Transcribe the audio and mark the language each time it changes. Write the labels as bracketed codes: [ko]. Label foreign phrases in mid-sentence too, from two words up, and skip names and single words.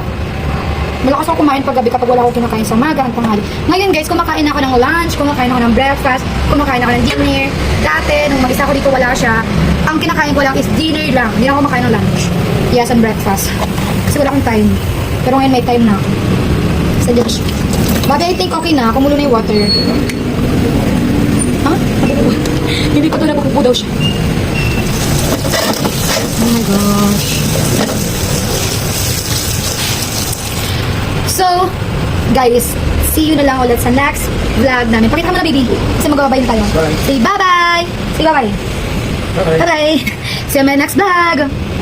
[tl] Malakas ako kumain paggabi kapag wala akong kinakain sa umaga at tanghali. Ngayon guys, kumakain ako ng lunch, kumakain ako ng breakfast, kumakain ako ng dinner. Dati, nung mag-isa ko dito wala siya, ang kinakain ko lang is dinner lang. Hindi ako kumakain ng lunch. [en] Yes, and breakfast. [tl] Kasi wala akong time. Pero ngayon may time na ako. Sa Diyos. Babi, [en] I think [tl] okay na. Kumulo na yung water. Ha? Hindi pa ito napupupo daw siya. [en] Oh my gosh. So, guys, see you [tl] na lang ulit sa [en] next vlog [tl] namin. Pakita mo na, baby. Kasi magbabay na tayo. [en] Bye. Say bye-bye. Say bye-bye. Okay. Bye-bye. See you in my next vlog.